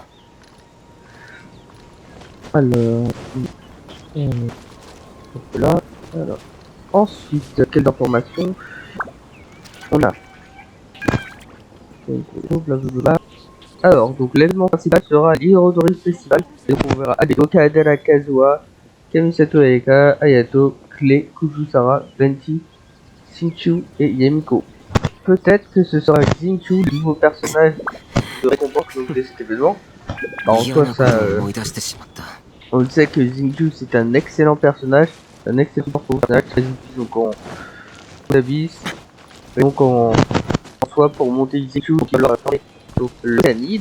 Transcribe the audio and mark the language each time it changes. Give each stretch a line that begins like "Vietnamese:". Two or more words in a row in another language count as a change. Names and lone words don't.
French: Alors, donc là, alors. Ensuite, quelle information on a? Blablabla. Alors, donc l'événement principal sera l'Hirodori Festival. Donc on verra Adeto, Kadera Kazuha, Kamisato Aeka, Ayato, Clay, Kujusara, Venti, Xingqiu et Yamiko. Peut-être que ce sera Xingqiu, le nouveau personnage de récompense de cet événement. Bah, en soi, ça, on le sait que Xingqiu c'est un excellent personnage, un excellent personnage très utile donc en abyss. Et donc en soi pour monter Xingqiu, donc il va leur apporter donc l'Océanide.